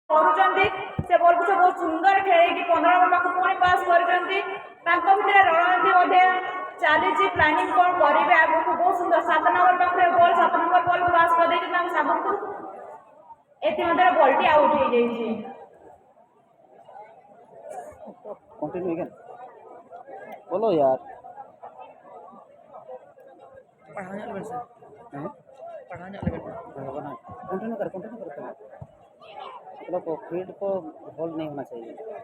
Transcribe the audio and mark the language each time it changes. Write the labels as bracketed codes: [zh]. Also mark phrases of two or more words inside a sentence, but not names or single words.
[or] କରୁଛନ୍ତି ସେ ବଲ୍କୁ ସେ ବହୁତ ସୁନ୍ଦର ଖେଳିକି 15 ନମ୍ବର ପାଖକୁ ପୁଣି ପାସ୍ କରିଛନ୍ତି। ତାଙ୍କ ଭିତରେ ରଣନୀତି ମଧ୍ୟ ଚାଲିଛି, ପ୍ଲାନିଂ କ'ଣ କରିବେ ଆଗକୁ। ବହୁତ ସୁନ୍ଦର 7 ନମ୍ବର ପାଖରେ ବଲ୍, 7 ନମ୍ବର ବଲ୍ ପାସ୍ କରିଦେଇଛନ୍ତି ତାଙ୍କ ସାଙ୍ଗକୁ। ଏଥିମଧ୍ୟରେ ବଲ୍ଟି ଆଉଟ୍ ହେଇଯାଇଛି। [en] continue again [hi] बोलो यार। पढ़ाने लगे सर, पढ़ाने लगे कंटिन्यू कर मतलब फील्ड को होल्ड नहीं होना चाहिए।